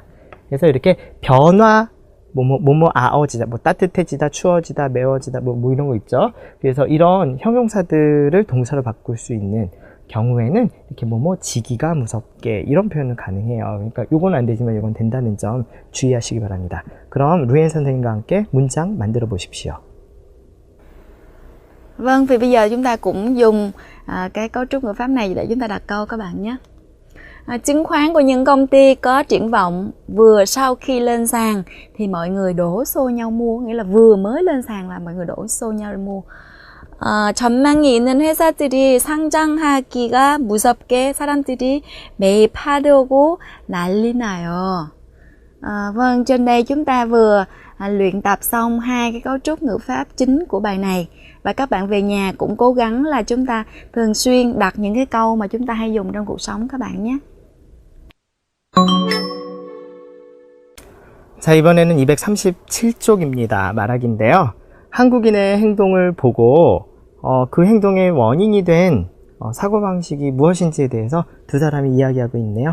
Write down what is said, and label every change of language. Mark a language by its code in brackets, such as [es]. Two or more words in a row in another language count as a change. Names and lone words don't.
[ko] 그래서 이렇게 변화, 지다, 따뜻해지다, 추워지다, 매워지다, 뭐 이런 거 있죠. 그래서 이런 형용사들을 동사로 바꿀 수 있는 경우에는 이렇게 지기가 무섭게, 이런 표현은 가능해요. 그러니까 요건 안 되지만 요건 된다는 점 주의하시기 바랍니다. 그럼 루엔 선생님과 함께 문장 만들어 보십시오. [vi] Vâng, thì bây giờ chúng ta cũng dùng cái cấu trúc ngữ pháp này để chúng ta đặt câu các bạn nhé. chứng khoán của những công ty có triển vọng vừa sau khi lên sàn thì mọi người đổ xô nhau mua, nghĩa là vừa mới lên sàn là mọi người đổ xô nhau mua. [ko] 전망이 있는 회사들이 상장하기가 무섭게 사람들이 매입하려고 난리 나요. [vi] Vâng, trên đây chúng ta vừa luyện tập xong hai cái cấu trúc ngữ pháp chính của bài này. Và các bạn về nhà cũng cố gắng là chúng ta thường xuyên đặt những cái câu mà chúng ta hay dùng trong cuộc sống các bạn nhé. [ko] 자, 이번에는 237쪽입니다. 말하기인데요. 한국인의 행동을 보고 그 행동의 원인이 된 사고방식이 무엇인지에 대해서 두 사람이 이야기하고 있네요.